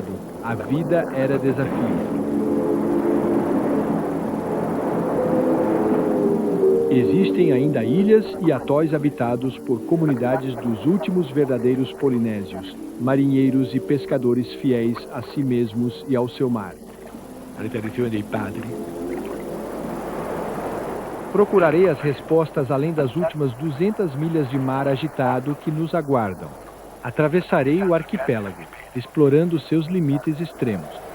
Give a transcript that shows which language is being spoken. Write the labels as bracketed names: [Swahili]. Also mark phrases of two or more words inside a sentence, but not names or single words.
[Portuguese] A vida era desafio. Existem ainda ilhas e atóis habitados por comunidades dos últimos verdadeiros polinésios, marinheiros e pescadores fiéis a si mesmos e ao seu mar. [Italian] Alle tradizioni dei padri. [Portuguese] Procurarei as respostas além das últimas 200 milhas de mar agitado que nos aguardam. Atravessarei o arquipélago, explorando seus limites extremos.